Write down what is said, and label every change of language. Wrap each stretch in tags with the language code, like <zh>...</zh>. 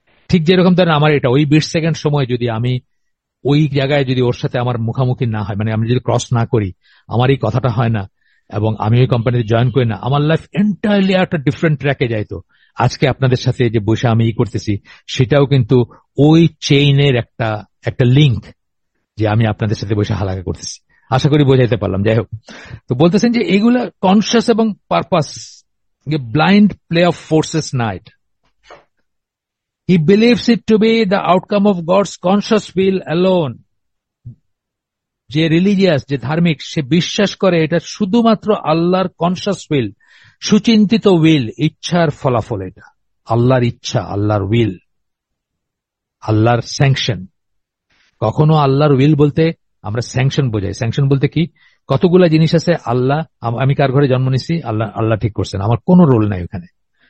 <bn>ঠিক যেরকম ধরেন আমার এটা ওই 20 সেকেন্ড সময় যদি আমি ওই জায়গায় যদি ওর সাথে আমার মুখামুখি না হয়, মানে আমি যদি ক্রস না করি, আমার এই কথাটা হয় না, এবং আমি ওই কোম্পানিতে জয়েন করি না, আমার লাইফ এন্টায়ারলি একটা ডিফারেন্ট ট্র্যাকে যাইতো। আজকে আপনাদের সাথে যে বসে আমি করতেছি, সেটাও কিন্তু ওই চেইনের একটা একটা লিঙ্ক, যে আমি আপনাদের সাথে বসে হালাকা করতেছি। আশা করি বোঝাইতে পারলাম। যাই হোক, তো বলতেছেন যে এইগুলা কনসিয়াস এবং purpose</bn> <en>A blind play of forces night. He believes it to be the outcome of God's conscious will alone.</en> <bn>যে রিলিজিয়াস, যে ধার্মিক, সে বিশ্বাস করে এটা শুধুমাত্র আল্লাহর কনসাস উইল, সুচিন্তিত উইল, ইচ্ছার ফলাফল। এটা আল্লাহর ইচ্ছা, আল্লাহর উইল, আল্লাহর স্যাংশন। কখনো আল্লাহর উইল বলতে আমরা স্যাংশন বোঝাই। স্যাংশন বলতে কি, কতগুলা জিনিস আছে আল্লাহ, আমি কার ঘরে জন্ম নিছি, আল্লাহ আল্লাহ ঠিক করছেন, আমার কোনো রোল নাই ওখানে।</bn>